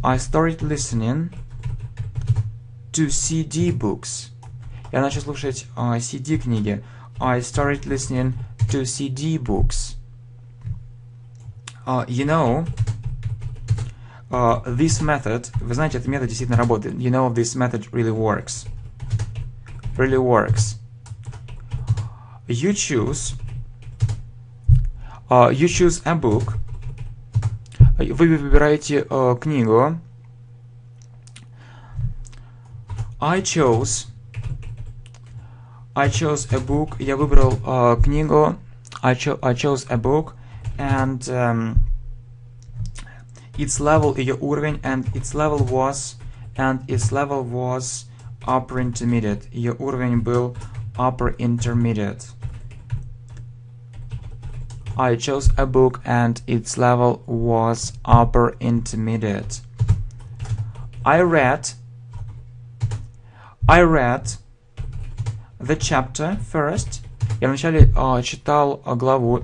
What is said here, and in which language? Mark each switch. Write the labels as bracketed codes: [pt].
[en] I started listening to CD books. [ru] Я начал слушать CD книги. [en] I started listening to CD books. You know, this method, [ru] вы знаете, этот метод действительно работает. [en] You know, this method really works. Really works. You choose a book. [ru] Вы выбираете книгу. [en] I chose a book. [ru] Я выбрал книгу. [en] I chose a book, and its level, [ru] ее уровень, [en] and its level was upper intermediate. [ru] Ее уровень был [en] upper intermediate. I chose a book and its level was upper intermediate. I read the chapter first. [ru] Я вначале читал главу.